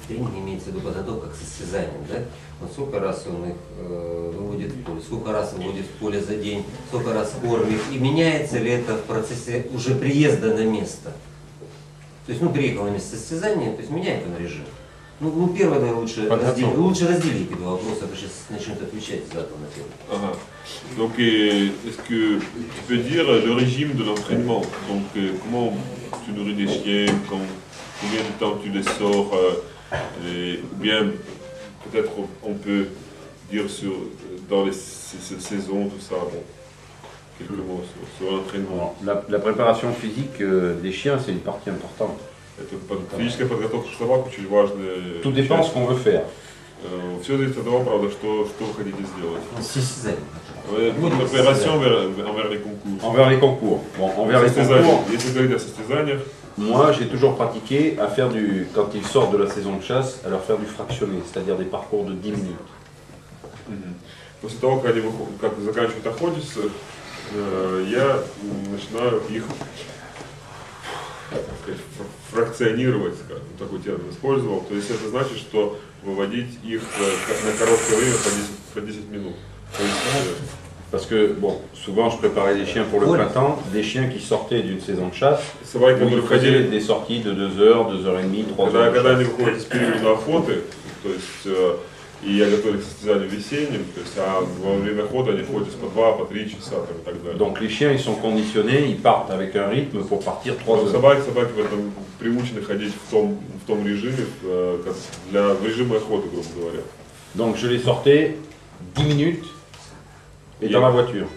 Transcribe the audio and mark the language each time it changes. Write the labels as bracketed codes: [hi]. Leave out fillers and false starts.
[ru] Тренинг имеется в виду подготовка к состязаниям, да? Вот сколько раз он их выводит в поле, сколько раз выводит в поле за день, сколько раз кормит, и меняется ли это в процессе уже приезда на место? То есть, приехал на место состязания, то есть меняет он режим. Первое, наверное, лучше разделить эти два вопроса, а сейчас начнет отвечать задом на первый. [fr] Donc, est-ce que tu peux dire le régime de l'entraînement? Donc, comment tu nourris des chiens, combien de temps tu les sors, ou bien peut-être on peut dire dans les saisons, tout ça, bon, quelques mots sur l'entraînement. La préparation physique des chiens, c'est une partie importante. [ru] Физическая подготовка собак очень важная. [fr] Tout dépend de ce qu'on veut faire. [ru] Все зависит от того, правда, что вы хотите сделать. [fr] Préparation envers les concours. Envers les concours. Bon, envers les concours. [ru] Если говорить о состязаниях. [fr] Moi, j'ai toujours pratiqué à faire quand ils sortent de la saison de chasse, à leur faire du fractionné, c'est-à-dire des parcours de 10 minutes. [ru] После того, как заканчивают охотиться, я начинаю их фракционировать, такой термин использовал. То есть это значит, что выводить их на короткое время по 10 минут. [fr] Parce que, souvent je préparais des chiens pour le printemps, des chiens qui sortaient d'une saison de chasse, où ils faisaient des sorties de 2 heures, 2 heures et demie, 3 heures. [ru] Когда они выходят из периода охоты, то есть и я готовлю к состязанию весенним, то есть, во время охоты они ходят по 2, по 3 часа и так далее. [fr] Donc les chiens ils sont conditionnés, ils partent avec un rythme pour partir 3 heures. [ru] Собаки в этом приучены ходить в том режиме, в режиме охоты, грубо говоря. [fr] Donc je les sortais 10 minutes et dans la voiture.